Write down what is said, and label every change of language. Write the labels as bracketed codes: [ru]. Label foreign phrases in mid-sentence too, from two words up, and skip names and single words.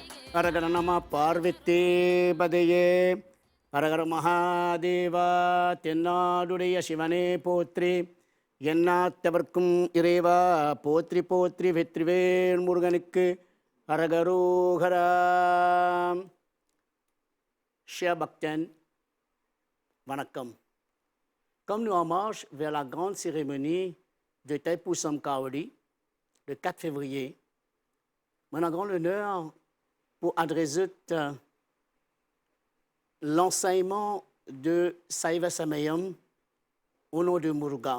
[ta] அரகர நம பார்வத்தே பதையே அரகர மகாதேவா தென்னாடுடைய சிவனே போற்றி எந்நாட்டவர்க்கும் இறைவா போற்றி போற்றி வெற்றிவேல் முருகனுக்கு அரகரோகரா. [fr] Chers Bhakten, Vanakkam. Comme nous en marche vers la grande cérémonie de Thaipusam Kavadi, le 4 février, nous avons l'honneur pour adresser l'enseignement de [ta] சைவ சமயம் [fr] au nom de Muruga.